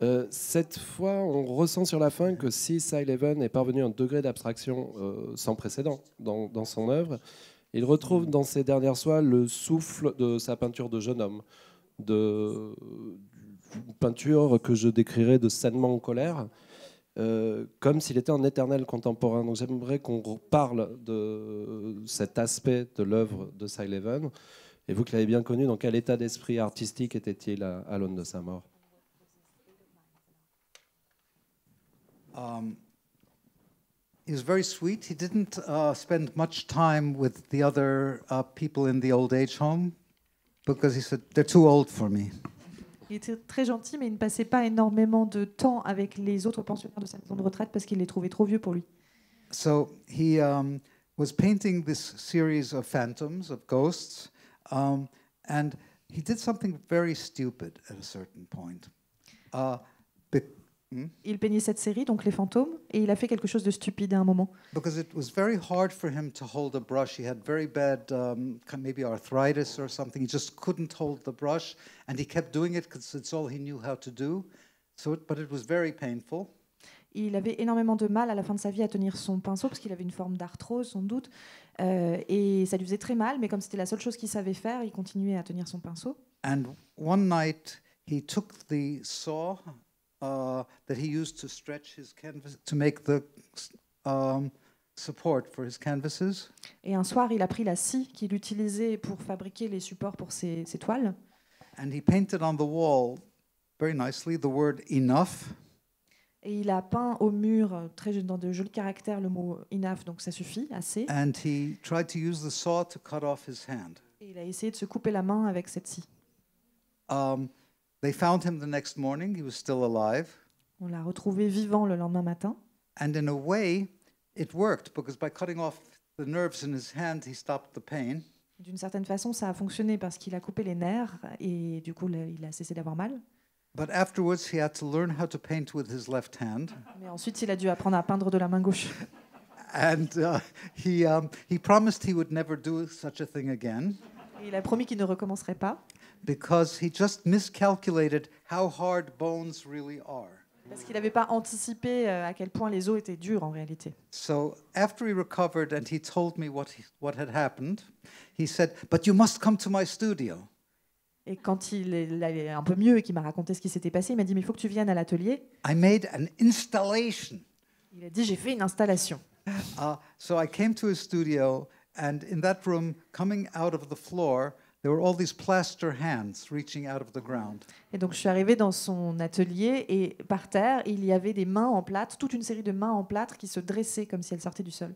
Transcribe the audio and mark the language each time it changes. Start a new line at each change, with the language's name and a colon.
French: Cette fois, on ressent sur la fin que si Cy Levin est parvenu à un degré d'abstraction sans précédent dans son œuvre, il retrouve dans ses dernières soies le souffle de sa peinture de jeune homme, une peinture que je décrirais de sainement en colère, comme s'il était un éternel contemporain. Donc j'aimerais qu'on parle de cet aspect de l'œuvre de Cy Levin. Et vous qui l'avez bien connu, dans quel état d'esprit artistique était-il à l'aune de sa mort?
English: He was very sweet. He didn't spend much time with the other people in the old age home because he said, they're too old for me.
French: Il était très gentil, mais il ne passait pas énormément de temps avec les autres pensionnaires de sa maison de retraite parce qu'il les trouvait trop vieux pour lui.
English: So he was painting this series of phantoms, of ghosts, and he did something very stupid at a certain point.
French: Il peignait cette série, donc les fantômes, et il a fait quelque chose de stupide à un moment.
English: Because it was very hard for him to hold a brush. He had very bad, maybe arthritis or something. He just couldn't hold the brush, and he kept doing it because it's all he knew how to do. But it was very painful.
French: Il avait énormément de mal à la fin de sa vie à tenir son pinceau parce qu'il avait une forme d'arthrose sans doute, et ça lui faisait très mal. Mais comme c'était la seule chose qu'il savait faire, il continuait à tenir son pinceau.
English: And one night he took the saw that he used to stretch his canvas to make the support for his canvases.
French: Et un soir, il a pris la scie qu'il utilisait pour fabriquer les supports pour ses toiles.
English: And he painted on the wall very nicely the word enough.
French: Et il a peint au mur, dans de jolis caractères, le mot enough, donc ça suffit, assez.
English: And he tried to use the saw to cut off his hand.
French: Et il a essayé de se couper la main avec cette scie.
English: They found him the next morning. He was still alive.
French: On l'a retrouvé vivant le lendemain matin.
English: And in a way, it worked because by cutting off the nerves in his hand, he stopped the pain.
French: D'une certaine façon, ça a fonctionné parce qu'il a coupé les nerfs et du coup, il a cessé d'avoir mal.
English: But afterwards, he had to learn how to paint with his left hand.
French: Mais ensuite, il a dû apprendre à peindre de la main gauche.
English: And he promised he would never do such a thing again.
French: Et il a promis qu'il ne recommencerait pas.
English: Because he just miscalculated how hard bones really are.
French: Parce qu'il n'avait pas anticipé à quel point les os étaient durs en réalité.
English: So after he recovered and he told me what had happened, he said, "But you must come to my studio."
French: Et quand il allait un peu mieux et qu'il m'a raconté ce qui s'était passé, il m'a dit mais il faut que tu viennes à l'atelier.
English: I made an installation.
French: Il a dit j'ai fait une installation.
English: So I came to his studio, and in that room, coming out of the floor, there were all these plaster hands reaching out of the ground.
French: Et donc je suis arrivée dans son atelier et par terre, il y avait des mains en plâtre, toute une série de mains en plâtre qui se dressaient comme si elles sortaient du sol.